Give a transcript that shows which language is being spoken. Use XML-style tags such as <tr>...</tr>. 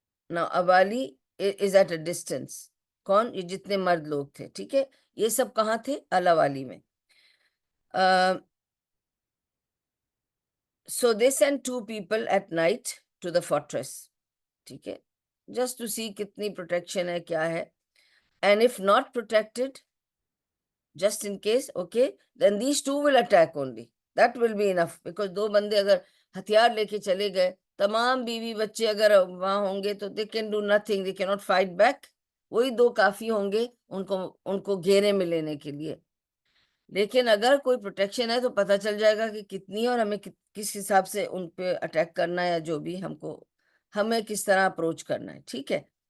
<ur>نا اوالی از at a distance. کون؟ یہ جتنے مرد لوگ تھے. ٹھیک ہے. یہ سب کہاں تھے؟ الاوالی میں.</ur> <en>So they sent 2 people at night to the fortress.</en> <ur>ٹھیک ہے.</ur> <en>Just to see</en> <ur>کتنی</ur> <en>protection</en> <ur>ہے, کیا ہے.</ur> <en>And if not protected, just in case, okay, then these 2 will attack only. That will be enough.</en> <ur>Because 2 بندے اگر ہتھیار لے کے چلے گئے, تمام بیوی بچے اگر وہاں ہوں گے تو</ur> <en>they can do nothing, they cannot fight back.</en> <ur>وہی 2 کافی ہوں گے ان کو گھیرے میں لینے کے لیے. لیکن اگر کوئی پروٹیکشن ہے تو پتہ چل جائے گا کہ کتنی اور ہمیں کس حساب سے ان پہ اٹیک کرنا ہے, یا جو بھی ہمیں کس طرح اپروچ کرنا ہے. ٹھیک ہے.</ur>